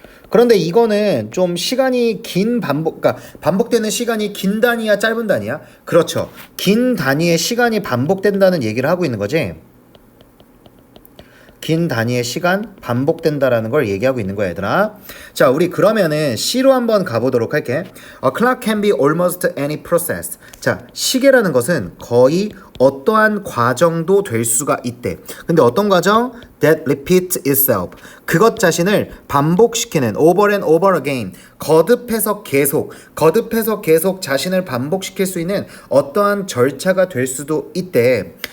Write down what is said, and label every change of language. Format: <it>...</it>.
<ko>그런데 이거는 좀 시간이 긴 그러니까 반복되는 시간이 긴 단위야, 짧은 단위야? 그렇죠. 긴 단위의 시간이 반복된다는 얘기를 하고 있는 거지. 긴 단위의 시간 반복된다라는 걸 얘기하고 있는 거야, 얘들아. 자, 우리 그러면은 C로 한번 가보도록 할게.</ko> <en>A clock can be almost any process.</en> <ko>자, 시계라는 것은 거의 어떠한 과정도 될 수가 있대. 근데 어떤 과정?</ko> <en>That repeats itself.</en> <ko>그것 자신을 반복시키는</ko> <en>over and over again.</en> <ko>거듭해서 계속 자신을 반복시킬 수 있는 어떠한 절차가 될 수도 있대.</ko>